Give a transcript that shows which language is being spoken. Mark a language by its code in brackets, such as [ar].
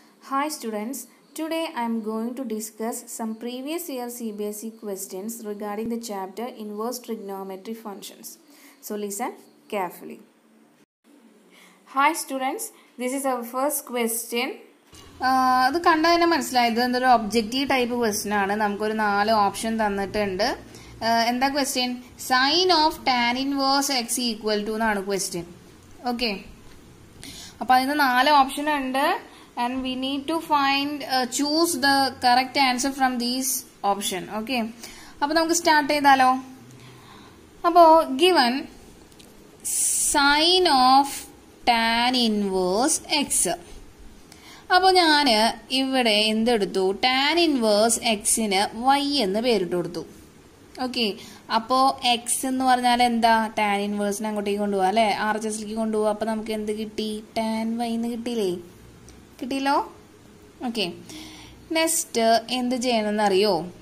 [en] Hi students, today I am going to discuss some previous year CBSE questions regarding the chapter inverse trigonometry functions. So listen carefully. Hi students, this is our first question. [ml] അത് കണ്ടാൽ തന്നെ മനസ്സിലായത് എന്തൊരു objective type question ആണ്. നമുക്കൊരു 4 option തന്നിട്ടുണ്ട്. എന്താ question? Sign of tan inverse X equal to എന്നാണ് ക്വസ്റ്റ്യൻ. ഓക്കെ, അപ്പോൾ അതിന് 4 ഓപ്ഷൻ ഉണ്ട്. [en] And we need to choose the correct answer from these option. [ml] Okay, അപ്പോൾ നമുക്ക് സ്റ്റാർട്ട് ചെയ്താലോ. [en] അപ്പോൾ given sin of tan inverse x. [ml] അപ്പോൾ ഞാൻ ഇവിടെ എന്തെടുത്തു? tan inverse xന് y എന്ന് പേരിട്ട് കൊടുത്തു. ഓക്കെ, അപ്പോൾ x എന്ന് പറഞ്ഞാൽ എന്താ? tan inverse അങ്ങോട്ടേക്ക് കൊണ്ടുപോകാം അല്ലേ, RHSലേക്ക് കൊണ്ടുപോകാം. അപ്പോൾ നമുക്ക് എന്ത് കിട്ടി? tan y എന്ന് കിട്ടിയില്ലേ? കിട്ടിയല്ലോ. ഓക്കെ, നെക്സ്റ്റ് എന്ത് ചെയ്യണമെന്ന് അറിയോ?